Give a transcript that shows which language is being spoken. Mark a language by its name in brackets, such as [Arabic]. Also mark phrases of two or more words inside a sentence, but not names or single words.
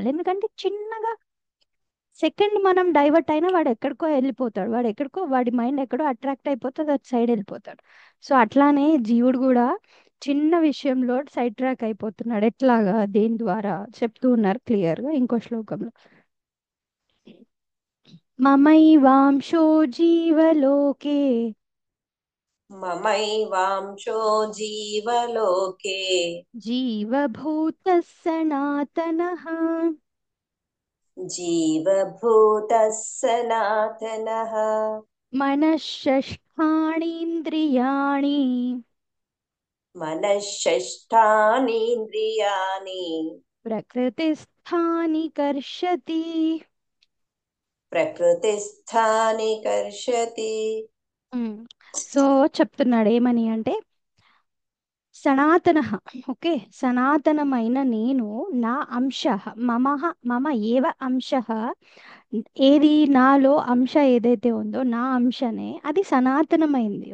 [Telugu] ఎందుకంటే చిన్నగా సెకండ్ మనం డైవర్ట్ అయినా వాడు ఎక్కడికో వెళ్ళిపోతాడు, వాడు ఎక్కడికో వాడి మైండ్ ఎక్కడో అట్రాక్ట్ అయిపోతుంది, అది సైడ్ వెళ్ళిపోతాడు. సో అట్లానే జీవుడు కూడా చిన్న విషయంలో [English] side track [Telugu] అయిపోతున్నాడు. ఎట్లాగా, దేని ద్వారా చెప్తూ ఉన్నారు క్లియర్ గా ఇంకో శ్లోకంలో. [Sanskrit] మమైవాంశో జీవలోకే ममैवांशो जीवलोके జీవభూతः సనాతనః जीवभूतः सनातनः మనఃషష్ఠాణీంద్రియాణి मनःषष्ठानीन्द्रियाणि ప్రకృతిస్థాని కర్షతి. प्रकृतिस्थानि कर्षति। [Telugu] సో చెప్తున్నాడు ఏమని అంటే సనాతన, ఓకే, సనాతనమైన నేను, నా అంశ, [Sanskrit] మమ ఏవ అంశ, [Telugu] ఏది నాలో అంశ ఏదైతే ఉందో నా అంశనే అది సనాతనమైంది.